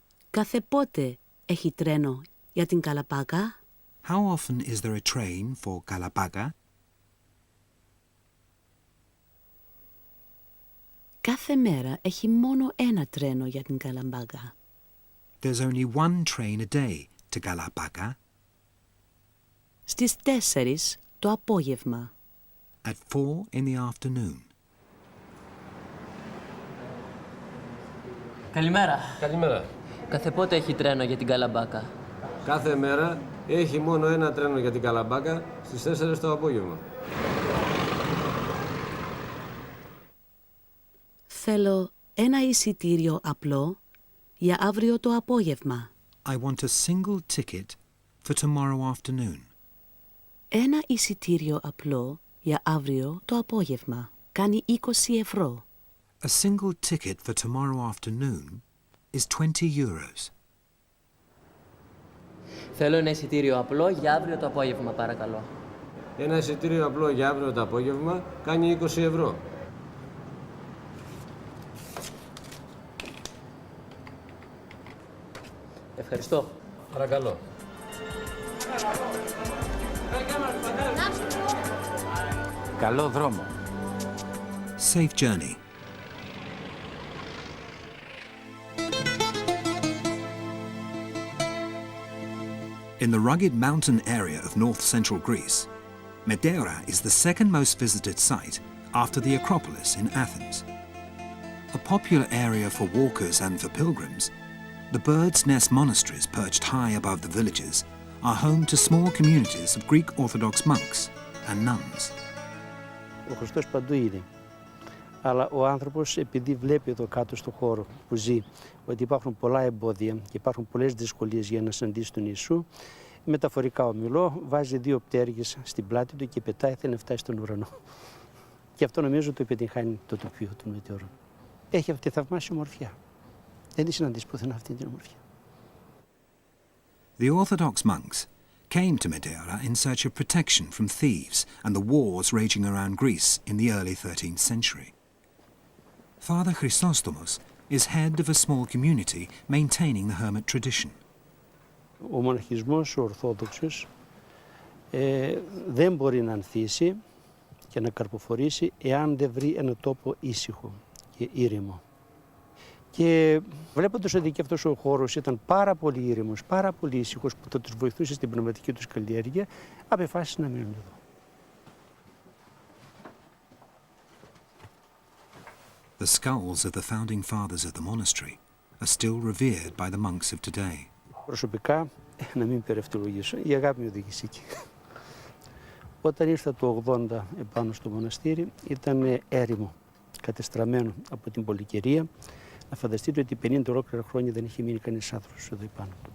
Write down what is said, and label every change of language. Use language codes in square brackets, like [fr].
[el] Κάθε πότε έχει τρένο για την Καλαμπάκα? [en] How often is there a train for Kalabaka? [el] Κάθε μέρα έχει μόνο 1 τρένο για την Καλαμπάκα. [en] There's only 1 train a day to Kalabaka. [el] Στις 4 το απόγευμα. [en] At 4 in the afternoon. [el] Καλημέρα. Καλημέρα. Κάθε πότε έχει τρένο για την Καλαμπάκα? Κάθε μέρα έχει μόνο 1 τρένο για την Καλαμπάκα στις 4 το απόγευμα. Θέλω 1 εισιτήριο απλό για αύριο το απόγευμα. [en] I want a single ticket for tomorrow afternoon. [el] 1 εισιτήριο απλό για αύριο το απόγευμα. Κάνει 20 ευρώ. [en] A single ticket for tomorrow afternoon is 20 euros. [el] Θέλω 1 εισιτήριο απλό για αύριο το απόγευμα, παρακαλώ. 1 εισιτήριο απλό για αύριο το απόγευμα κάνει 20 ευρώ. Ευχαριστώ. Παρακαλώ. Καλό δρόμο. [en] Safe journey. In the rugged mountain area of north-central Greece, Meteora is the second most visited site after the Acropolis in Athens. A popular area for walkers and for pilgrims, the Bird's Nest monasteries perched high above the villages are home to small communities of Greek Orthodox monks and nuns. [el] Ο Χριστός παντού είναι. Αλλά ο άνθρωπος, επειδή βλέπει εδώ κάτω στον χώρο που ζει ότι υπάρχουν πολλά εμπόδια και υπάρχουν πολλές δυσκολίες για να συναντήσει τον Ιησού, μεταφορικά ομιλώ, βάζει 2 πτέρυγες στην πλάτη του και πετάει, θέλει να φτάσει στον ουρανό. Και αυτό νομίζω το επιτυγχάνει το τοπίο των μετεωρών. Έχει αυτή τη θαυμάσια ομορφιά. Δεν τη συναντήσει πουθενά αυτή την ομορφιά. [en] The Orthodox monks came to Meteora in search of protection from thieves and the wars raging around Greece in the early 13th century. Father Chrysostomos is head of a small community maintaining the hermit tradition. [el] Ο μοναχισμός ο Ορθόδοξος δεν μπορεί να ανθίσει και να καρποφορήσει εάν δεν βρει ένα τόπο ήσυχο και ήρεμο. Και βλέποντας ότι και αυτός ο χώρος ήταν πάρα πολύ ήρεμος, πάρα πολύ ήσυχος που θα τους βοηθούσε στην πνευματική τους καλλιέργεια, απεφάσισαν να μείνουν εδώ. [en] The skulls of the founding fathers of the monastery are still revered by the monks of today. [el] Προσωπικά, να μην περευτολογήσω, η αγάπη μου οδήγησε εκεί. Όταν ήρθα το 80 επάνω στο μοναστήρι, ήταν έρημο, κατεστραμμένο από την πολυκαιρία. Να φανταστείτε ότι 50 ολόκληρα χρόνια δεν είχε μείνει κανείς άνθρωπος εδώ επάνω.